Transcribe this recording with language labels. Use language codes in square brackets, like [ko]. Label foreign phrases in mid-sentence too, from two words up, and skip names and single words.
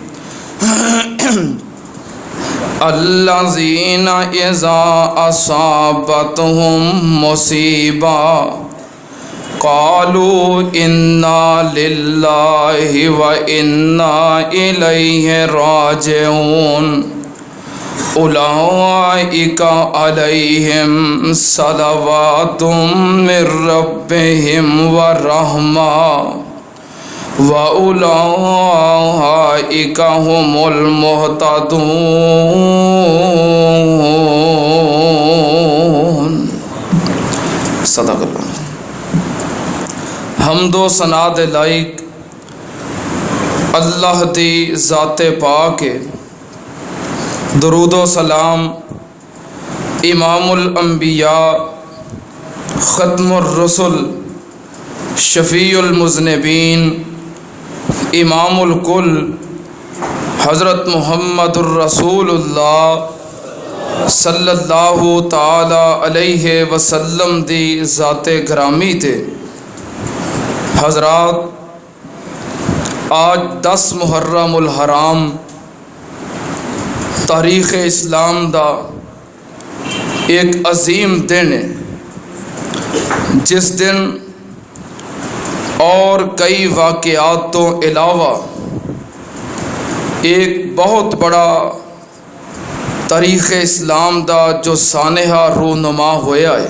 [ar] الذين إذا أصابتهم مصيبة قالوا إنا لله و إنا إليه راجعون. أولئك عليهم صلوات من ربهم و رحمة و أولئك هم المهتدون. सदक़ल्लाह। [pa] حمد و ثنا دے لائق اللہ دی ذات پاک ہے. درود و سلام [ar] إمام الأنبياء ختم الرسل شفيع المذنبين إمام الكل حضرت محمد رسول الله صلى الله تعالى عليه وسلم [pa] دی ذات گرامی تھے. حضرات، آج 10 محرم الحرام تاریخ اسلام دا ایک عظیم دن ہے، جس دن اور کئی واقعات تو علاوہ ایک بہت بڑا تاریخ اسلام دا جو سانحہ رونما ہویا ہے.